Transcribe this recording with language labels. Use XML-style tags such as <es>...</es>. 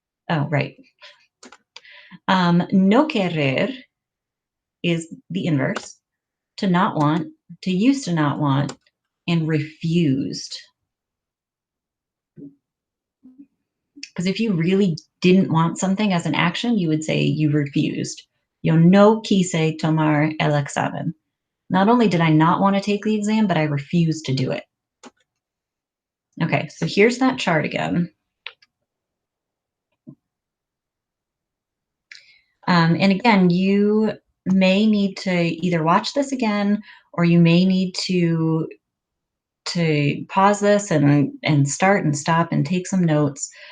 <en>Oh, right. No querer is the inverse. To not want, to used to not want, and refused. Because if you really didn't want something as an action, you would say you refused.</en> <es>Yo no quise tomar el examen.</es> <en>Not only did I not want to take the exam, but I refused to do it. Okay, so here's that chart again. And again, you may need to either watch this again, or you may need to pause this and start and stop and take some notes.</en>